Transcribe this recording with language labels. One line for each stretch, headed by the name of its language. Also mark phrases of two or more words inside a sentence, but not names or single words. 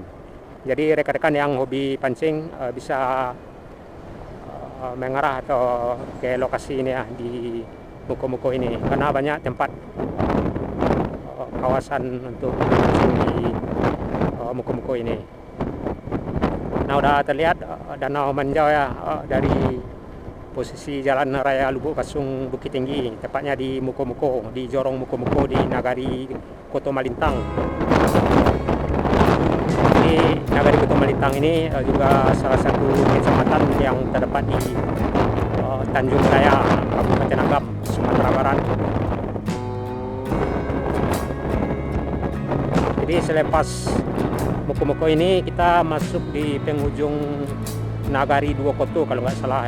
Indonesian: Jadi rekan-rekan yang hobi pancing bisa mengarah atau ke lokasi ini ya, di Muko-Muko ini, karena banyak tempat kawasan untuk di Muko-Muko ini. Nah, udah terlihat Danau Maninjau ya dari posisi Jalan Raya Lubuk Basung Bukit Tinggi, tepatnya di Muko-Muko, di jorong Muko-Muko di Nagari Koto Malintang. Di Nagari Koto Malintang ini juga salah satu kecamatan yang terdapat di Tanjung Raya, Kabupaten Agam, Sumatera Barat. Jadi selepas Moko-Moko ini kita masuk di penghujung Nagari Dua Koto kalau nggak salah ya.